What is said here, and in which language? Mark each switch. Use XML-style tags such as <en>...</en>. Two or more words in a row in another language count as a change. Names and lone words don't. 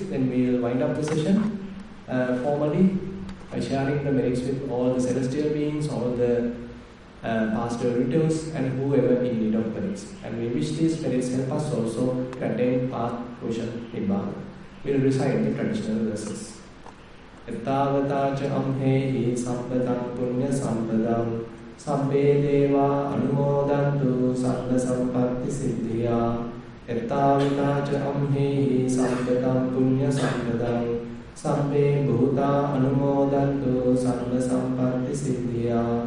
<en>Then we will wind up the session formally by sharing the merits with all the celestial beings, all the past relatives, and whoever in need of merits. And we wish these merits help us also to attain path, Roshan, Nibbana. We will recite the traditional verses.</en> <pi>Ettavata cha amhehi sampatam punya sampadam sabbe deva anumodantu sabba sampatti siddhiya. Ettavata cha amhehi sampatam punya sampadam sabbe bhuta anumodantu sabba sampatti siddhiya.</pi>